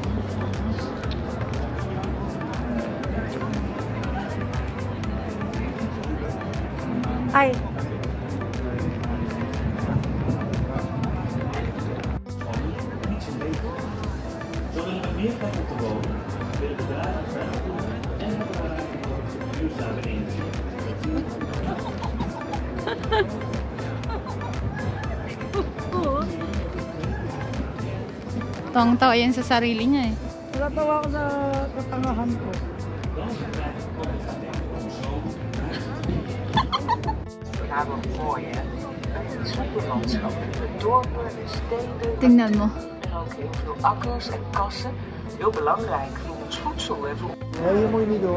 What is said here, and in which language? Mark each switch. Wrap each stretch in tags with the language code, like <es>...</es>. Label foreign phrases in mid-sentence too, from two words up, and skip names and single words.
<nl>Ay. Zullen we meer kijken te wonen, willen bedrijven verder groeien en hebben we ruimte voor duurzame energie.</nl> <tl>Tawang-tawa yan sa sarili niya eh. Natawa ako sa katangahan ko.</tl> <nl>We hebben voor je een superlandschap. De dorpen, de steden,</nl> <tl>Tingnan mo.</tl> <nl>en ook heel veel akkers en kassen. Heel belangrijk voor ons voedsel en voor Nee, dat moet je niet doen.</nl>